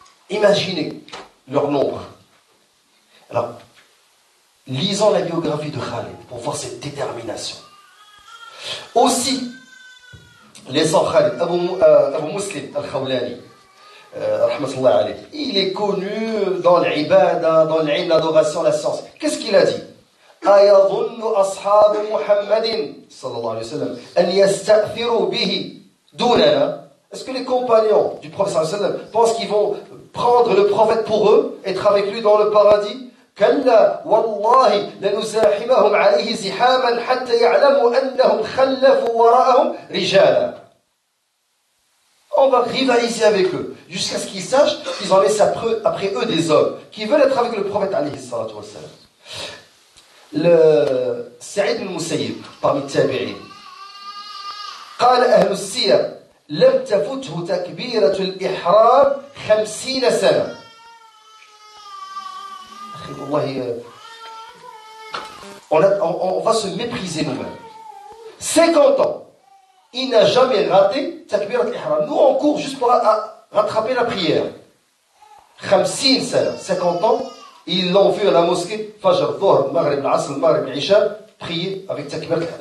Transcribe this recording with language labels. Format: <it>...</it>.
<fr>Imaginez leur nombre. Alors, lisons la biographie de Khalid pour voir cette détermination. Aussi, laissons Khalid, Abu Muslim al-Khawlani, rahmatullah alayh, il est connu dans l'ibada, dans l'ilm, l'adoration, la science. Qu'est-ce qu'il a dit?</fr> <ar>أيظن أصحاب محمد صلى الله عليه وسلم أن يستأثروا به دوننا.</ar> <fr>Est-ce que les compagnons du prophète sallallahu alayhi wa sallam pensent qu'ils vont prendre le prophète pour eux, être avec lui dans le paradis?</fr> <ar>كلا والله لنزاحمهم عليه زحاما حتى يعلموا أنهم خلفوا وراءهم رجالا.</ar> <fr>On va rivaliser avec eux jusqu'à ce qu'ils sachent qu'ils ont laissé après eux des hommes qui veulent être avec le prophète alayhi salatu wa sallam. Le Saïd al-Musayyib parmi les tabi'in</fr> <ar>قال أهل السير لم تفته تكبيرة الإحرام 50 سنة.</ar> <fr>On va se mépriser nous-mêmes. 50 ans, il n'a jamais raté takbirat al-ihram. Nous on court juste pour rattraper la prière. 50 سنة, 50 ans, ils l'ont vu à la mosquée, Fajr, Dhuhr, Maghrib, Asr, Maghrib, Isha, prier avec takbirat al-ihram.</fr>